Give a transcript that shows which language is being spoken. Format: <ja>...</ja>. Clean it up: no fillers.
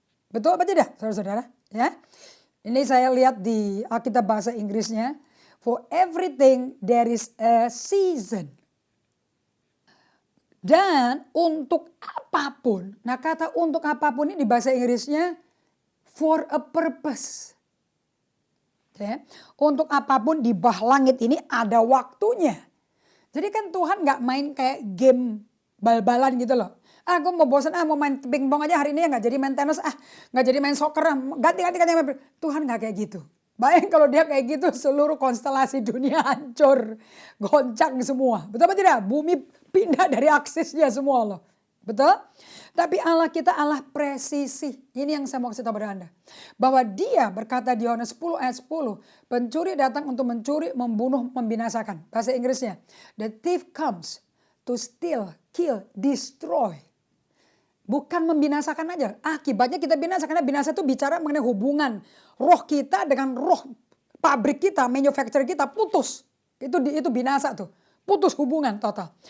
<id>Betul apa tidak saudara-saudara? Ya. Ini saya lihat di Alkitab bahasa Inggrisnya.</id> <en>For everything there is a season.</en> <id>Dan untuk apapun, nah kata untuk apapun ini di bahasa Inggrisnya</id> <en>for a purpose.</en> <id>Okay. Untuk apapun di bawah langit ini ada waktunya. Jadi kan Tuhan gak main kayak game bal-balan gitu loh. Gue mau bosan, mau main pingpong aja hari ini ya gak jadi main tenis, gak jadi main soccer, ganti. Tuhan gak kayak gitu. Bayang kalau dia kayak gitu seluruh konstelasi dunia hancur, goncang semua. Betul apa tidak? Bumi pindah dari aksesnya semua loh. Betul? Tapi Allah kita Allah presisi. Ini yang saya mau kasih tahu pada Anda. Bahwa dia berkata di Yohanes 10 ayat 10. Pencuri datang untuk mencuri, membunuh, membinasakan. Bahasa Inggrisnya. The thief comes to steal, kill, destroy. Bukan membinasakan aja. Akibatnya kita binasa. Karena binasa itu bicara mengenai hubungan roh kita dengan roh pabrik kita, manufacturer kita putus. Itu binasa tuh. Putus hubungan total.</id>